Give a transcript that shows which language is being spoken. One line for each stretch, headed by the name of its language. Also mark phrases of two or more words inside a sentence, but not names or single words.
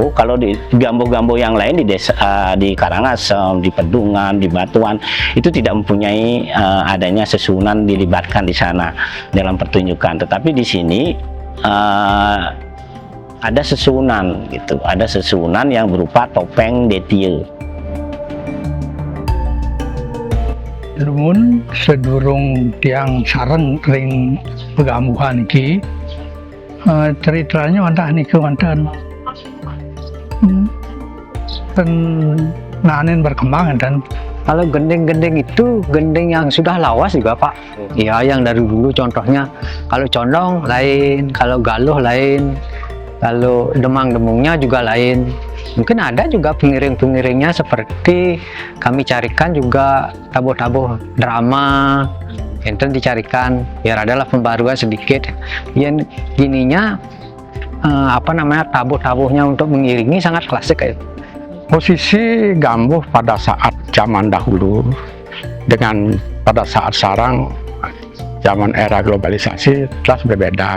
Indonesian: Kalau di Gambuh-Gambuh yang lain di desa, di Karangasem, di Pedungan, di Batuan, itu tidak mempunyai adanya sesuhunan dilibatkan di sana dalam pertunjukan. Tetapi di sini ada sesuhunan gitu, ada sesuhunan yang berupa topeng detie.
Balinese: Lumun sedurung tiang sareng ring pegambuhan iki ceritanya wantah niku wonten nanen berkembang.
Indonesian: Dan kalau gending-gending itu gending yang sudah lawas juga Pak. Ya, yang dari dulu contohnya, kalau condong lain, kalau galuh lain, kalau demang-demungnya juga lain. Mungkin ada juga pengiring-pengiringnya, seperti kami carikan juga tabuh-tabuh drama, enten dicarikan biar adalah pembaruan sedikit. Yang gininya tabuh-tabuhnya untuk mengiringi sangat klasik ya. Posisi Gambuh pada saat zaman dahulu dengan pada saat sekarang zaman era globalisasi jelas berbeda.